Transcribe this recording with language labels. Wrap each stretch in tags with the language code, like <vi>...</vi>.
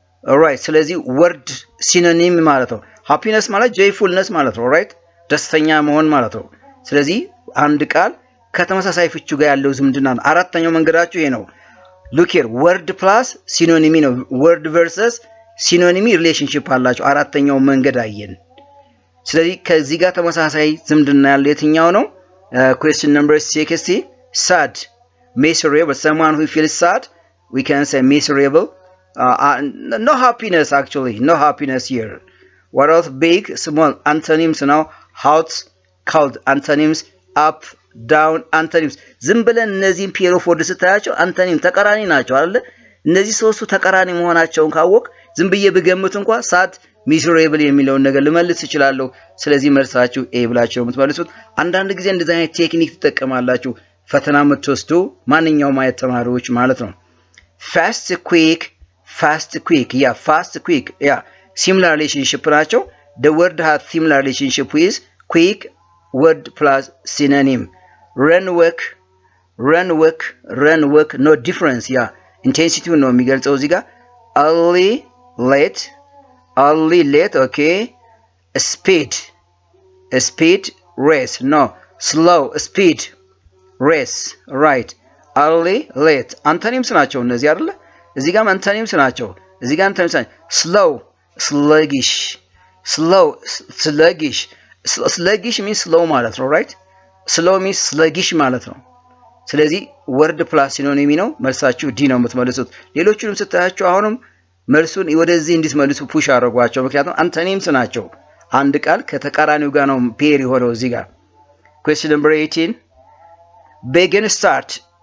<en>all right</en> <am>ስለዚህ word synonym ማለት ነው</am> <en>happiness ማለት joyfulness</en> <am>ማለት ነው all right ደስተኛ መሆን ማለት ነው ስለዚህ አንድ ቃል ከተመሳሳይ ፍቹ ጋር ያለው ዝምድና ነው አራተኛው መንገዳችሁ ይሄ ነው</am> <en>look here word plus synonym</en> <am>ነው</am> <en>word versus synonym relationship</en> <am>አላቸው አራተኛው መንገድ አየን ስለዚህ ከዚህ ጋር ተመሳሳይ ዝምድና ያለው የትኛው ነው?</am> <en>Question number 60 sad miserable someone who feels sad we can say miserable. No happiness actually, no happiness here. What else? Big, small, antonyms now. Hot, cold, antonyms. Up, down, antonyms.</en> <am>ዝም ብለን እነዚህን ፔር ኦፍ ወርድ ስታያቸው አንቶኒም ተቃራኒ ናቸው አይደል? እነዚህ ሶስቱ ተቃራኒ መሆናቸውን ካወቅ ዝም ብዬ ብገምት እንኳን ሳድ ሚዘሬብል የሚለውን ነገር ልመልስ እችላለሁ። ስለዚህ መልሳችሁ ኤ ብላችሁ የምትመልሱት። አንዳንድ ጊዜ እንደዚህ አይነት ቴክኒክ ትጠቀማላችሁ ፈተና የምትወስዱ ማንኛውም አይነት ተማሪዎች ማለት ነው።</am> <en>fast quick, fast quick. Yeah, fast quick. Yeah, similar relationship</en> <am>ናቸው.</am> <en>The word has similar relationship with quick word plus synonym. Run, work, run, work, run, work. No difference. Yeah, intensity</en> <am>ነው የሚገልጸው እዚህ ጋር</am> <en>early, late, early, late. Okay, speed, speed, race. No, slow, speed, race. Right. early, late.</en> <am>antonyms ናቸው እነዚህ አይደለ? እዚህ ጋር antonyms ናቸው። እዚህ ጋር antonyms ናቸው.</am> <en>slow, sluggish, slow, sluggish. sluggish means slow</en> <am>ማለት ነው.</am> <en>right?</en> <am>slow means sluggish ማለት ነው። ስለዚህ</am> <en>word plus</en> <am>ሲኖኒም ነው። መልሳችሁ ዲ ነው የምትመልሱት። ሌሎቹንም ስታያቸው አሁንም መልሱን ወደዚህ እንድትመልሱ ፑሽ አድርጓቸው። ምክንያቱም antonyms ናቸው። አንድ ቃል ከተቃራኒው ጋር ነው ፔር የሆነው እዚህ ጋር።</am> <en>question number 18 begin, start.</en>